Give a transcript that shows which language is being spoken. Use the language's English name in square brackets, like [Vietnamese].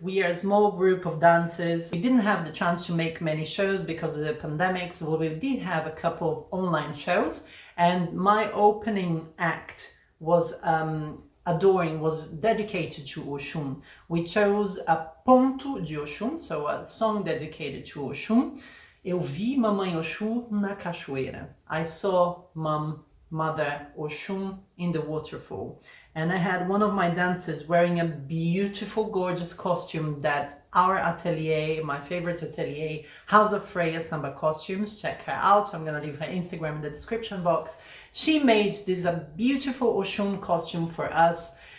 [English] We are a small group of dancers. We didn't have the chance to make many shows because of the pandemic, so we did have a couple of online shows. And my opening act was was dedicated to Oxum. We chose a Ponto de Oxum, so a song dedicated to Oxum. [Portuguese] Eu vi Mamãe Oxum na cachoeira. [English] I saw Mother Oxum in the waterfall. And I had one of my dancers wearing a beautiful, gorgeous costume that our atelier, my favorite atelier, House of Freya Samba Costumes, check her out. So I'm going to leave her Instagram in the description box. She made this beautiful Oxum costume for us.